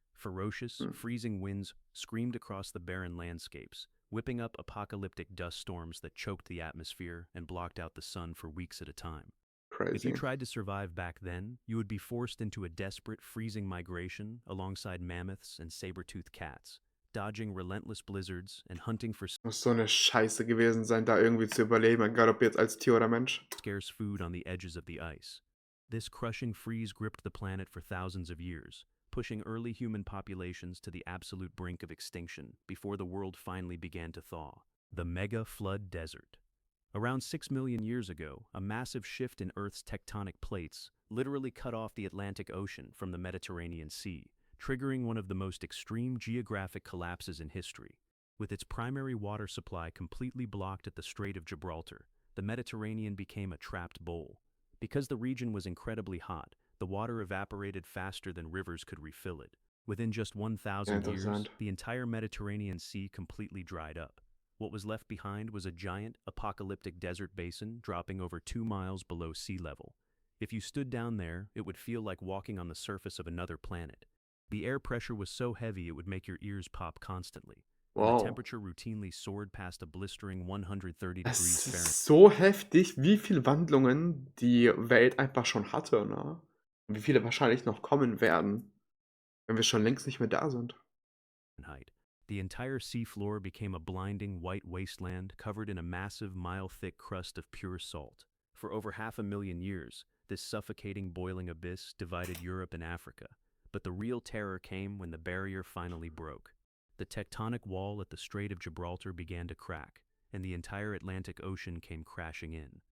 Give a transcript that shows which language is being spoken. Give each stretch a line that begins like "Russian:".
English: Ferocious, freezing winds screamed across the barren landscapes, whipping up apocalyptic dust storms that choked the atmosphere and blocked out the sun for weeks at a time. If Crazy. you tried to survive back then, you would be forced into a desperate, freezing migration alongside mammoths and saber-toothed cats. dodging relentless blizzards and hunting for
German: Muss so eine Scheiße gewesen sein, da irgendwie zu überleben, egal ob jetzt als Tier oder Mensch.
English: scarce food on the edges of the ice. This crushing freeze gripped the planet for thousands of years, pushing early human populations to the absolute brink of extinction before the world finally began to thaw. The Mega Flood Desert. Around 6 million years ago, a massive shift in Earth's tectonic plates literally cut off the Atlantic Ocean from the Mediterranean Sea, triggering one of the most extreme geographic collapses in history. With its primary water supply completely blocked at the Strait of Gibraltar, the Mediterranean became a trapped bowl. Because the region was incredibly hot, the water evaporated faster than rivers could refill it. Within just 1,000 years,
German: Interessant.
English: the entire Mediterranean Sea completely dried up. What was left behind was a giant, apocalyptic desert basin dropping over 2 miles below sea level. If you stood down there, it would feel like walking on the surface of another planet. The air pressure was so heavy it would make your ears pop constantly. And the Wow. temperature routinely soared past a blistering 130
German: Es
English: degrees Fahrenheit.
German: ist so heftig, wie viele Wandlungen die Welt einfach schon hatte, ne? Und wie viele wahrscheinlich noch kommen werden, wenn wir schon längst nicht mehr da sind.
English: The entire seafloor became a blinding white wasteland covered in a massive, mile-thick crust of pure salt. For over 500,000 years, this suffocating boiling abyss divided Europe and Africa. But the real terror came when the barrier finally broke. The tectonic wall at the Strait of Gibraltar began to crack, and the entire Atlantic Ocean came crashing in.